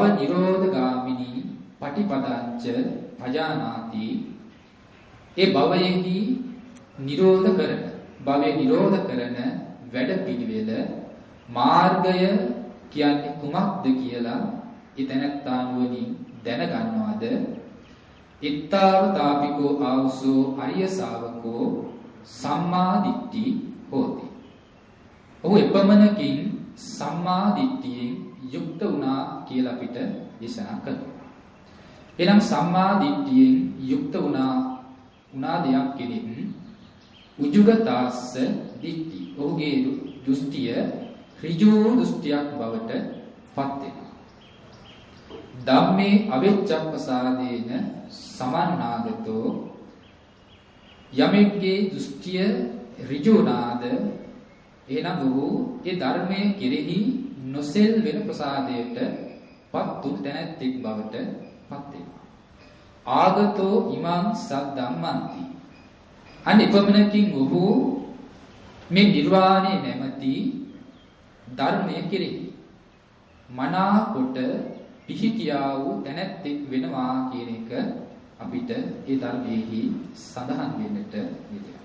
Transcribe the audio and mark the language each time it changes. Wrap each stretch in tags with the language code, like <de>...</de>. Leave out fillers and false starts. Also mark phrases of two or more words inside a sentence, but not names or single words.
<pi>නිරෝධගාමිනී පටිපදංච පජානාති</pi> <si>ඒ භවයේහි නිරෝධ කරන භවයේ නිරෝධ කරන වැඩ පිළිවෙල මාර්ගය කියන්නේ කුමක්ද කියලා ඊතනත්තා නුවණින් දැන ගන්නවද</si> <pi>ඉත්තාව තාපිකෝ ආවසෝ අරිය ශාවකෝ සම්මා දිට්ඨි හෝති.</pi> <si>ඔහු එපමණකින් සම්මා දිට්ඨියෙන් යුක්ත වුණා කියලා අපිට දේශනා කරනවා. එනම් සම්මා දිට්ඨියෙන් යුක්ත වුණා දෙයක් කෙනෙක්</si> <pi>උජුගතාස්ස දිට්ඨි.</pi> <si>ඔහුගේ දෘෂ්ටිය ඍජු දෘෂ්ටියක් බවට පත් වෙනවා.</si> <pi>ධම්මේ අවිච්ඡප්පසාදේන සමන්නාගතෝ</pi> <si>යමෙක්ගේ දෘෂ්ටිය ඍජු වුණාද එනම් ඔහු ඒ ධර්මයේ කෙරෙහි නොසෙල් වෙන ප්‍රසාදයට පත්තු තැනැත්තෙක් බවට පත් වෙනවා.</si> <pi>ආගතෝ ඉමං සද්ධම්මන්ති.</pi> <si>අනිපමණකින් ඔහු මේ නිර්වාණය නැමැති ධර්මයේ කෙරෙහි මනා කොට පිහිටියා වූ තැනැත්තෙක් වෙනවා කියන එක අපිට ඒ ධර්මයේහි සඳහන් වෙන්නට යෙදෙනවා.</si>